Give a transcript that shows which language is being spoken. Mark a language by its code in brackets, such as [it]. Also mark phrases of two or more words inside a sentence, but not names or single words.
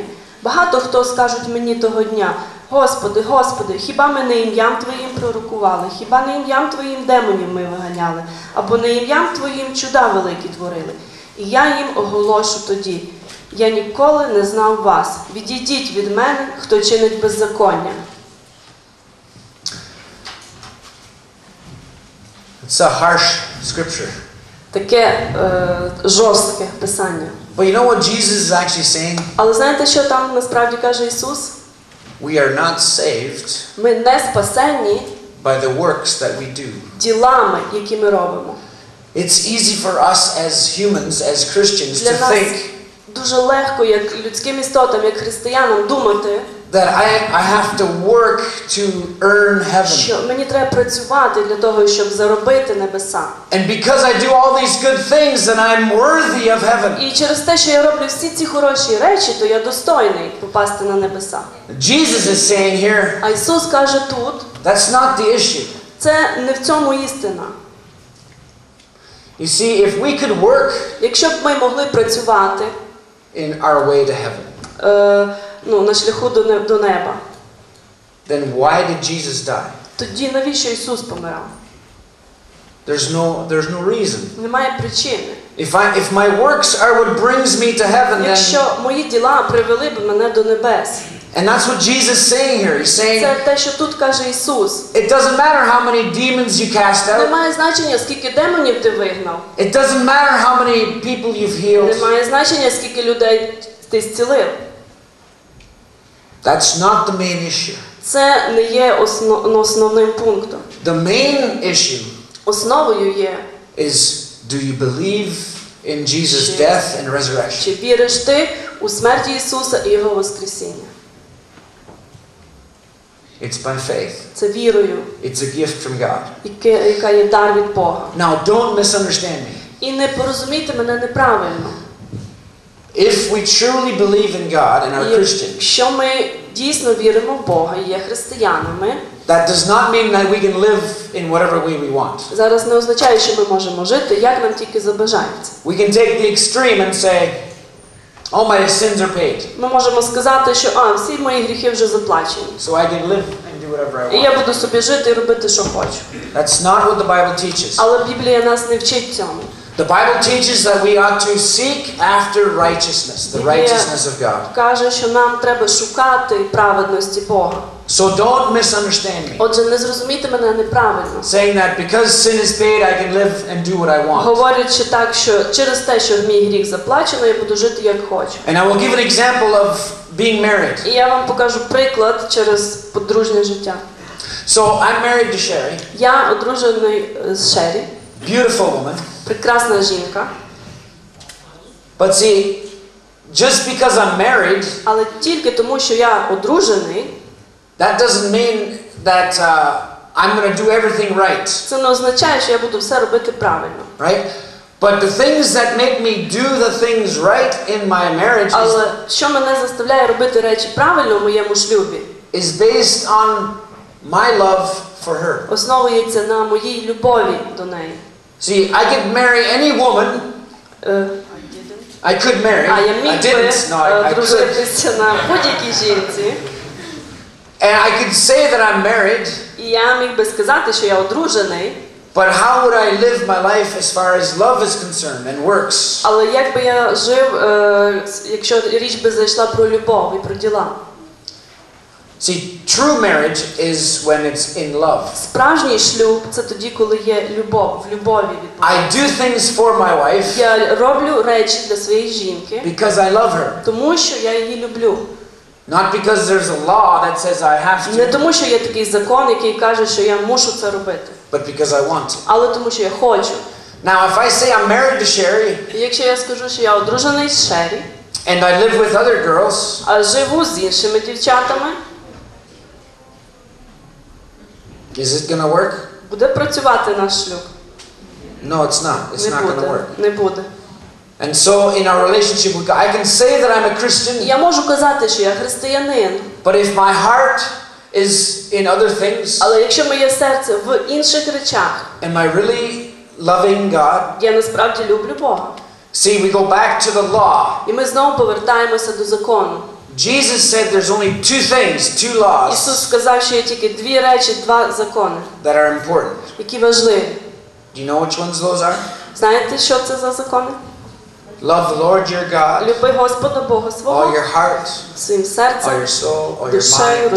[uk] Багато хто скажуть мені того дня: Господи, Господи, хіба ми не ім'ям Твоїм пророкували, хіба не ім'ям Твоїм демонів ми виганяли, або не ім'ям Твоїм чуда великі творили? І я їм оголошу тоді: я ніколи не знав вас, відійдіть від мене, хто чинить беззаконня. [en] It's a harsh scripture. [uk] Таке жорстке писання. [en] But you know what Jesus is actually saying? [uk] Але знаєте, що там насправді каже Ісус? [en] We are not saved [uk] Ми не спасені [en] by the works that we do. [uk] ділами, які ми робимо. [en] It's easy for us as humans, as Christians, [uk] Для [en] to [uk] нас [en] think [uk] дуже легко, як людським істотам, як християнам, думати, [en] that I have to work to earn heaven. [uk] що мені треба працювати для того, щоб заробити небеса. [en] And because I do all these good things, then I'm worthy of heaven. [uk] І через те, що я роблю всі ці хороші речі, то я достойний попасти на небеса. [en] Jesus is saying here, [uk] А Ісус каже тут, [en] that's not the issue. [uk] це не в цьому істина. [en] You see, if we could work [uk] Якщо б ми могли працювати [en] in our way to heaven, [uk] на шляху до неба, [en] then why did Jesus die? [uk] тоді навіщо Ісус помирав? [en] There's no reason. [uk] Немає причини. [en] If my works are what brings me to heaven, then, [uk] Якщо мої діла привели б мене до небес. [en] and that's what Jesus is saying here. He's saying, [uk] Це те, що тут каже Ісус. [en] it doesn't matter how many demons you cast out. [uk] Немає значення, скільки демонів ти вигнав. [en] It doesn't matter how many people you've healed. [uk] Немає значення, скільки людей ти зцілив. [en] That's not the main issue. [uk] Це не є основним пунктом. [en] The main issue [uk] Основою є, [en] is, do you believe in Jesus' death and resurrection? [uk] чи віриш ти у смерть Ісуса і Його воскресіння. [en] It's by faith. [uk] Це вірою, [en] It's a gift from God. [uk] яка є дар від Бога. [en] Now, don't misunderstand me. [uk] І не порозумійте мене неправильно. [en] If we truly believe in God and are Christians, [uk] Якщо ми дійсно віримо в Бога і є християнами, [en] that does not mean that we can live in whatever way we want. [uk] зараз не означає, що ми можемо жити, як нам тільки забажається. [en] We can take the extreme and say, all my sins are paid, [uk] Ми можемо сказати, що всі мої гріхи вже заплачені. [en] so I can live and do whatever I [uk] І я [en] want. [uk] буду собі жити і робити, що хочу. [en] That's not what the Bible teaches. [uk] Але Біблія нас не вчить цьому. [en] The Bible teaches that we ought to seek after righteousness, the righteousness of God. [uk] Каже, що нам треба шукати праведності Бога. [en] So don't misunderstand me, [uk] Отже, не зрозумійте мене неправильно. [en] saying that because sin is paid, I can live and do what I want. [uk] Говорячи так, що через те, що мій гріх заплачено, я буду жити як хочу. [en] And I will give an example of being married. [uk] І я вам покажу приклад через подружнє життя. [en] So I'm married to Sherry, [uk] Я одружений з Шері, [en] beautiful woman. [uk] прекрасна жінка. [en] But see, just because I'm married, [uk] Але тільки тому, що я одружений, [en] that doesn't mean that I'm going to do everything right, [uk] це не означає, що я буду все робити правильно. [en] right? But the things that make me do the things right in my marriage [uk] Але що мене заставляє робити речі правильно в моєму шлюбі, [en] is based on my love for her. [uk] основується на моїй любові до неї. [en] See, I could marry any woman. I could marry. [uk] Я [en] I [uk] міг [en] didn't. No, I could. [uk] дружитися на будь-якій жінці. [en] And I could say that I'm married. [uk] І я міг би сказати, що я одружений. [en] But how would I live my life as far as love is concerned and works? [uk] Але як би я жив, якщо річ би зайшла про любов і про діла? [en] See, true marriage is when it's in love. [uk] Справжній шлюб – це тоді, коли є любов, в любові від Бога. [en] I do things for my wife [uk] Я роблю речі для своєї жінки, [en] because I love her. [uk] тому що я її люблю. [en] Not because there's a law that says I have [uk] Не [en] to, [uk] тому, що є такий закон, який каже, що я мушу це робити, [en] but because I want to. [uk] але тому, що я хочу. [en] Now, if I say I'm married to Sherry [uk] І якщо я скажу, що я одружений з Шері, [en] and I live with other girls, [uk] а живу з іншими дівчатами, [en] is it going to work? [uk] буде працювати наш шлюб? [en] No, it's not. It's [uk] Не [en] not going to [uk] буде. [en] work. [uk] Не буде. [en] And so in our relationship with God, I can say that I'm a Christian, [uk] Я можу казати, що я християнин, [en] but if my heart is in other things, [uk] але якщо моє серце в інших речах, [en] am I really loving God? [uk] я насправді люблю Бога. [en] See, we go back to the law. [uk] І ми знову повертаємося до закону. [en] Jesus said there's only two things, two [uk] Ісус [en] laws [uk] сказав, що є тільки дві речі, два закони, [en] that are important. [uk] які важливі. [en] Do you know which ones those are? [uk] Знаєте, що це за закони? [en] Love the Lord your God, [uk] Люби Господа Бога [en] all [uk] свого [en] your heart, [uk] своїм [en] all [uk] серцем, [en] your soul, all your [uk] душею, [en] mind,